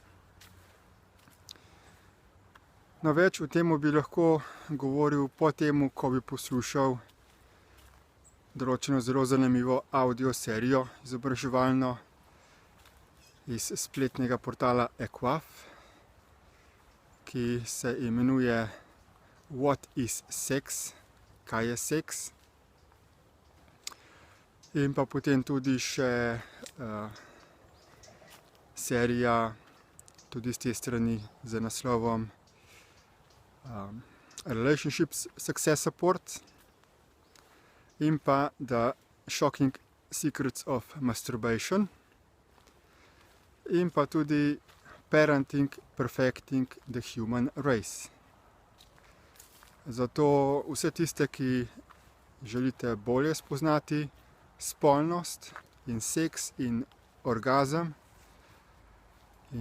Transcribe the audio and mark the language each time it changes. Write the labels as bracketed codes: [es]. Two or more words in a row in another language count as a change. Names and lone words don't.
[sl] No, več o tem bi lahko govoril po tem, ko bi poslušal določeno zelo zanimivo audio serijo izobraževalno iz spletnega portala Equaf, ki se imenuje What is sex? Kaj je seks? In pa potem tudi še serija tudi z te strani z naslovom Relationship Success Support in pa The Shocking Secrets of Masturbation in pa tudi Parenting Perfecting the Human Race. Zato vse tiste, ki želite bolje spoznati spolnost in seks in orgazem in